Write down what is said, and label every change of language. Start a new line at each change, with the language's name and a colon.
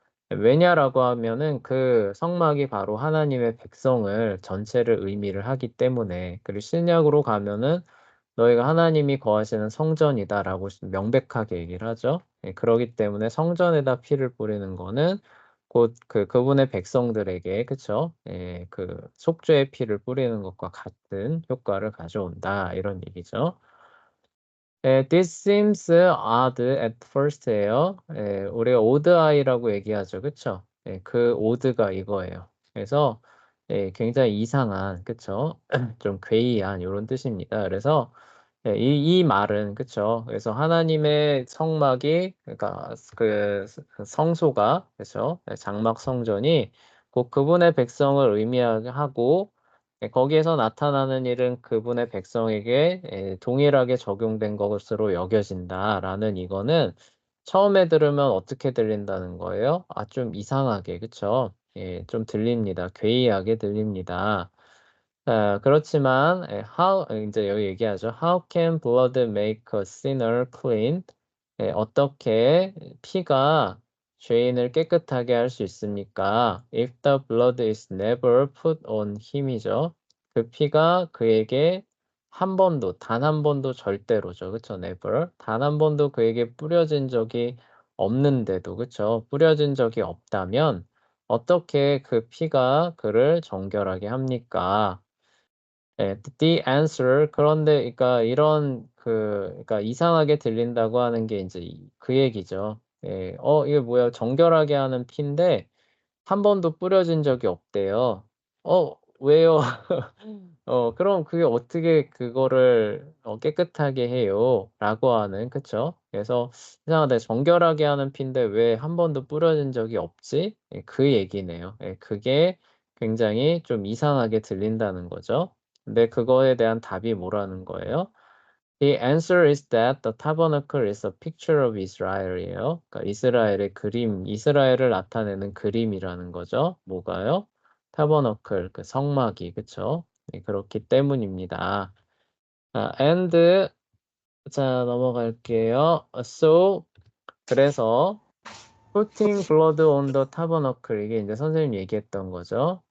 Korean: 왜냐라고 하면은 그 성막이 바로 하나님의 백성을 전체를 의미를 하기 때문에, 그리고 신약으로 가면은 너희가 하나님이 거하시는 성전이다라고 명백하게 얘기를 하죠. 그러기 때문에 성전에다 피를 뿌리는 거는 곧 그분의 백성들에게, 그쵸? 그 속죄의 피를 뿌리는 것과 같은 효과를 가져온다, 이런 얘기죠.
English: This seems odd at first예요.
Korean: 우리가 odd eye라고 얘기하죠, 그쵸? 그 odd가 이거예요. 그래서 굉장히 이상한, 그쵸? 좀 괴이한 이런 뜻입니다. 그래서 이 말은, 그쵸? 그래서 하나님의 성막이, 그러니까 그 성소가, 그쵸? 장막 성전이 곧 그분의 백성을 의미하고, 거기에서 나타나는 일은 그분의 백성에게 동일하게 적용된 것으로 여겨진다라는, 이거는 처음에 들으면 어떻게 들린다는 거예요? 아, 좀 이상하게, 그쵸? 좀 들립니다. 괴이하게 들립니다. 그렇지만 이제 여기 얘기하죠.
English: How can blood make a sinner clean?
Korean: 어떻게 피가 죄인을 깨끗하게 할 수 있습니까?
English: If the blood is never put on him이죠.
Korean: 그 피가 그에게 한 번도, 단 한 번도, 절대로죠. 그쵸? never. 단 한 번도 그에게 뿌려진 적이 없는데도, 그쵸? 뿌려진 적이 없다면 어떻게 그 피가 그를 정결하게 합니까?
English: the answer.
Korean: 그런데 그러니까 이런 그러니까 이상하게 들린다고 하는 게 이제 그 얘기죠. 이게 뭐야? 정결하게 하는 피인데 한 번도 뿌려진 적이 없대요. 왜요? 그럼 그게 어떻게 그거를 깨끗하게 해요? 라고 하는, 그쵸? 그래서 이상하다. 정결하게 하는 피인데 왜 한 번도 뿌려진 적이 없지? 그 얘기네요. 그게 굉장히 좀 이상하게 들린다는 거죠. 근데 그거에 대한 답이 뭐라는 거예요?
English: The answer is that the tabernacle is a picture of Israel이에요.
Korean: 그러니까 이스라엘의 그림, 이스라엘을 나타내는 그림이라는 거죠. 뭐가요? 타버너클, 그 성막이, 그쵸? 그렇기 때문입니다. and 자, 넘어갈게요. So 그래서
English: putting blood on the tabernacle
Korean: 이게 이제 선생님 얘기했던 거죠.